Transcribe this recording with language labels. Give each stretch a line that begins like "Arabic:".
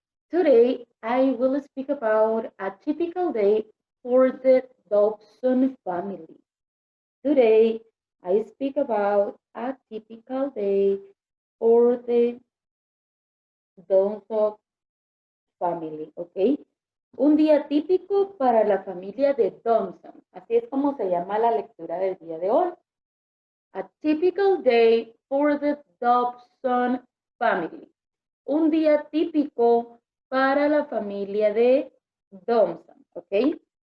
English: Today, I will speak about a typical day for the Dobson family. Today, I speak about a typical day for the Dobson family, ¿ok?
Spanish: Un día típico para la familia de Dobson. Así es como se llama la lectura del día de hoy.
English: A typical day for the Dobson family.
Spanish: Un día típico para la familia de Dobson, ¿ok?